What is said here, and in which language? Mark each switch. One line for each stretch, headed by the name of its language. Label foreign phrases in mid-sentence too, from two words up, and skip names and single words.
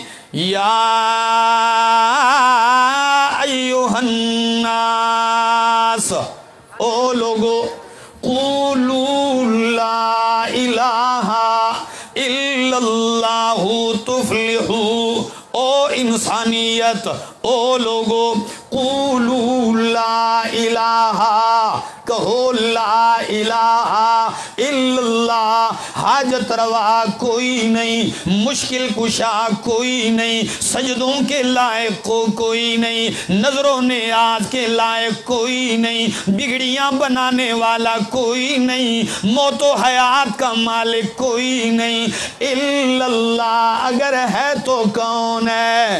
Arabic: یا ایھا الناس،
Urdu: او لوگو،
Arabic: قولوا لا الہ الا اللہ تفلحوا،
Urdu: او انسانیت، او لوگو،
Arabic: قولوا لا الہ،
Urdu: کہو
Arabic: لا الہ الا اللہ،
Urdu: حاجت روا کوئی نہیں، مشکل کشا کوئی نہیں، سجدوں کے لائق کوئی نہیں، نظر و نیاز کے لائق کوئی نہیں، بگڑیاں بنانے والا کوئی نہیں، موت و حیات کا مالک کوئی نہیں،
Arabic: الا اللہ،
Urdu: اگر ہے تو کون ہے؟